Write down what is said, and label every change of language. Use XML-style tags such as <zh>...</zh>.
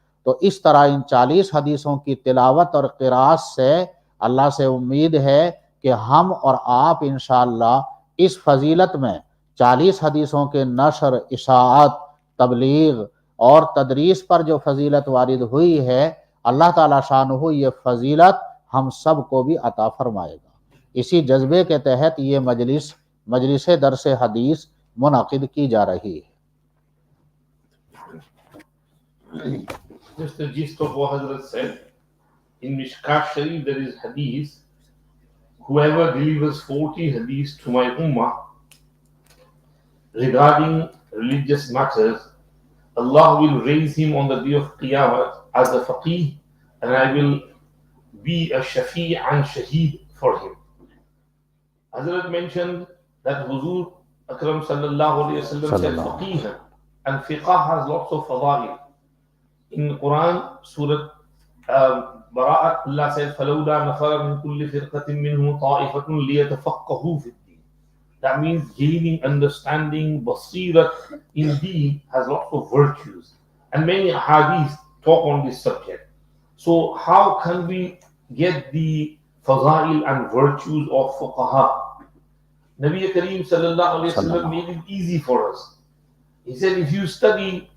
<ur>تو اس طرح ان 40 حدیثوں کی تلاوت اور قراءت سے اللہ سے امید ہے کہ ہم اور آپ انشاءاللہ اس فضیلت میں 40 حدیثوں کے نشر، اشاعت، تبلیغ اور تدریس پر جو فضیلت وارد ہوئی ہے، اللہ تعالیٰ شانہ یہ فضیلت ہم سب کو بھی عطا فرمائے گا۔ اسی جذبے کے تحت یہ مجلس درس حدیث منعقد کی جا رہی ہے۔</ur> <en>Just the gist of what Hadhrat said, in Mishkat Sharif there is hadith, whoever delivers 40 hadith to my ummah regarding religious matters, Allah will raise him on the day of Qiyamah as a faqih, and I will be a shafi' and shaheed for him. Hadhrat mentioned that Huzur Akram sallallahu alayhi wa sallam said faqih, and fiqh has lots of fadail. In Quran, Surah Bara'at, Allah said,</en> <ar>فَلَوْلَا نَفَرَ مِنْ كُلِّ فِرْقَةٍ مِّنْهُمْ طَائِفَةٌ لِيَتَفَقَّهُوا فِي الدِّينِ.</ar> <en>That means gaining understanding, basirat in deen has lots of virtues. And many hadith talk on this subject. So how can we get the fadail and virtues of fuqaha? Nabi Kareem sallallahu alayhi wa sallam made it easy for us. He said, if you study</en>